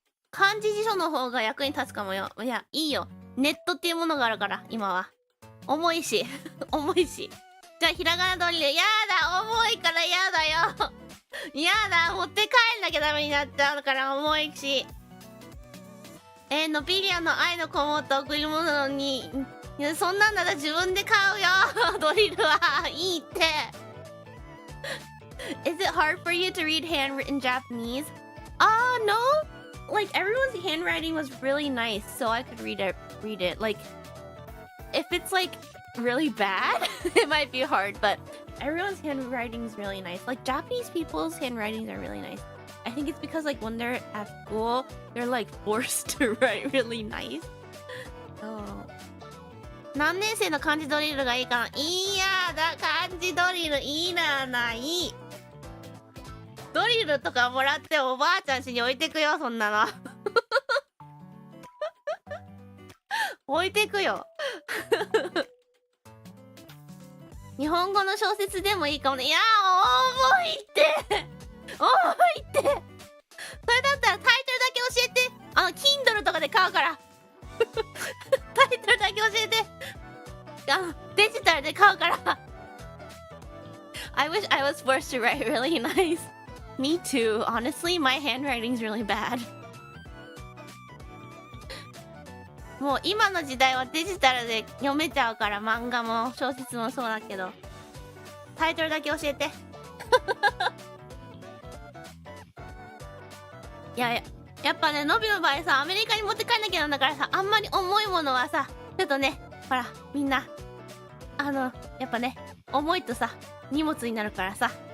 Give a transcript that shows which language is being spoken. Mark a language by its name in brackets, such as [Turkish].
[Japanese] 漢字辞書の方が役に立つかもよ。いや、いいよ。ネットっていうものがあるから、今は。重いし。じゃあ、ひらがなドリル。やだ、重いからやだよ。やだ、持って帰んなきゃダメになっちゃうから重いし。ノピリアの愛のこもった贈り物なのに、いや、そんなんなら自分で買うよ。ドリルはいいって。 [English] Is it hard for you to read handwritten Japanese? No. Like everyone's handwriting was really nice, so I could read it. Like if it's like really bad, it might be hard, but everyone's handwriting is really nice. Like Japanese people's handwritings are really nice. I think it's because like when they're at school, they're like forced to write really nice. So [Japanese] 何年生の漢字ドリルがいいかな。いやだ、漢字ドリルいいな。ない。ドリルとかもらっておばあちゃん家に置いてくよ、そんなの。置いてくよ。日本語の小説でもいいかもね。いや重いって重いって。それだったらタイトルだけ教えて。 Kindle とかで買うから。タイトルだけ教えて。デジタルで買うから。 [English] I wish I was forced to write really nice. Me too. Honestly, my handwriting's really bad. [Japanese] もう今の時代はデジタルで読めちゃうから、漫画も小説もそうだけど。タイトルだけ教えて。いや、やっぱね、のびの場合さ、アメリカに持って帰んなきゃなんだからさ、あんまり重いものはさ、ちょっとね、ほら、みんな、やっぱね、重いとさ、荷物になるからさ。